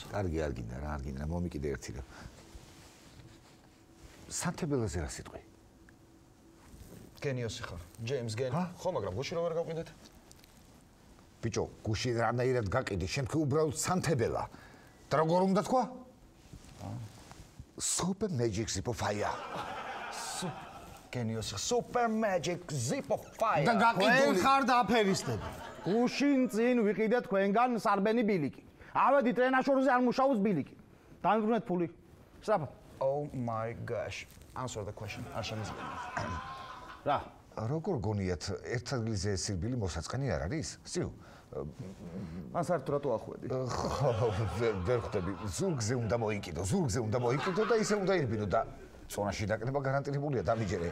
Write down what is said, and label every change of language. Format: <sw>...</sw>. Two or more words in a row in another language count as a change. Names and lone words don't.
<ka>კარგი, არ გინდა, მომიკიდე ერთი რა. სანთებელაზე რა სიტყვი? გენიოსი ხარ. ჯეიმს გენი. ხო, მაგრამ გუში რა ვერ გავყიდეთ? ბიჭო, გუში რანაირად გაყიდი, შენ თქვი უბრალოდ სანთებელა. და როგორ უნდა თქვა? Super Magic Zip of Fire. გენიოსი, Super Magic Zip of Fire. და გაყიდული ხარ და აფერისტები. გუშინ წინ ვიყიდე თქვენგან სარბენი ბილიკი. ავედი ტრენაჟორზე არ მუშაობს ბილიკი. დამიბრუნეთ ფული. სწრაფად.</ka> <en>Oh my gosh. Answer the question.</en> <ka>არ შემიძლია. რა? როგორ გონიათ ერთ ადგილზე სირბილი მოსაწყენი არ არის? სიუ. ან საერთოდ რატო ახვედი? ხო, ვერ ხვდები. ზურგზე უნდა მოიკიდო და ისე უნდა ირბინო და წონაში დაკნება გარანტირებულია დამიჯერე.</ka>